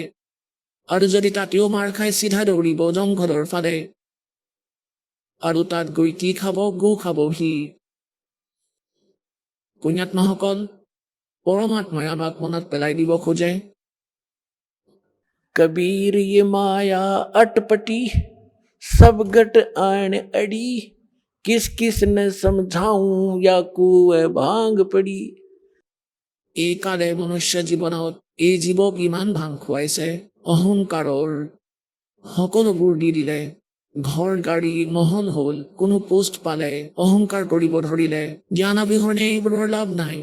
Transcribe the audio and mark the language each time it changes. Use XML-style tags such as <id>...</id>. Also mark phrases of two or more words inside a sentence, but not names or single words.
<as>আৰু যদি তাতেও মাৰ খাই চিধা দৌৰিব জংঘলৰ ফালে। আৰু তাত গৈ কি খাব, গু খাব সি। পুণ্যাত্মাসকল, পৰমাত্মাই আমাক মনত পেলাই দিব খোজে, কবীৰ</as> <hi>ये माया अटपटी सब गट आन अड़ी, किस किस ने समझाऊं या कुए भांग पड़ी।</hi> <as>এই কালে মনুষ্য জীৱনত এই জীৱক ইমান ভাং খুৱাইছে, অহংকাৰৰ সকলোবোৰ দি দিলে। ঘৰ গাড়ী মহল হ'ল, কোনো পোষ্ট পালে অহংকাৰ কৰিব ধৰিলে। জ্ঞান অবিহনে এইবোৰৰ লাভ নাই।</as>